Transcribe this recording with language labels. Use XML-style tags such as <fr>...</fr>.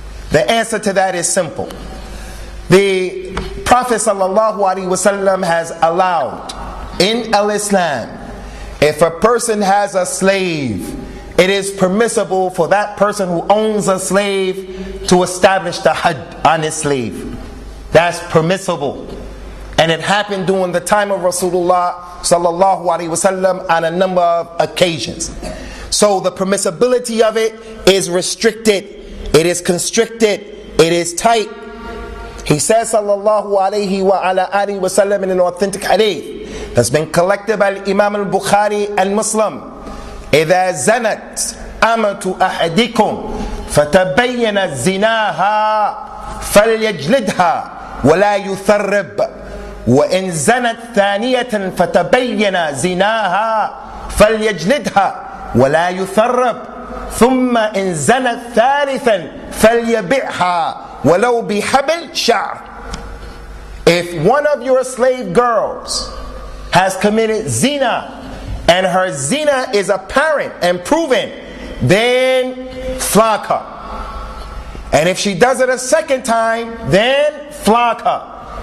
<en>The answer to that is simple. The Prophet ﷺ has allowed in al-Islam, if a person has a slave, it is permissible for that person who owns a slave to establish the had on his slave. That's permissible. And it happened during the time of Rasulullah sallallahu alaihi wasallam on a number of occasions. So the permissibility of it is restricted, it is constricted, it is tight. He says sallallahu alaihi wa ala alihi wasallam in an authentic hadith that's been collected by Imam al-Bukhaari and Muslim,</en> <ar>إِذَا زَنَتْ أَمَةُ أَحَدِكُمْ فَتَبَيَّنَ زِنَاهَا فَلْيَجْلِدْهَا وَلَا يُثَرِّبْ وَإِنْ زَنَتْ ثَانِيَةً فَتَبَيَّنَ زِنَاهَا فَلْيَجْلِدْهَا وَلَا يُثَرِّبْ ثُمَّ إِنْ زَنَتْ ثَالِثًا فَلْيَبِعْهَا وَلَوْ بِحَبْلٍ شَعْرٍ.</ar> <en>If one of your slave girls has committed zina, and her zina is apparent and proven, then flog her. And if she does it a second time, then flog her.</en>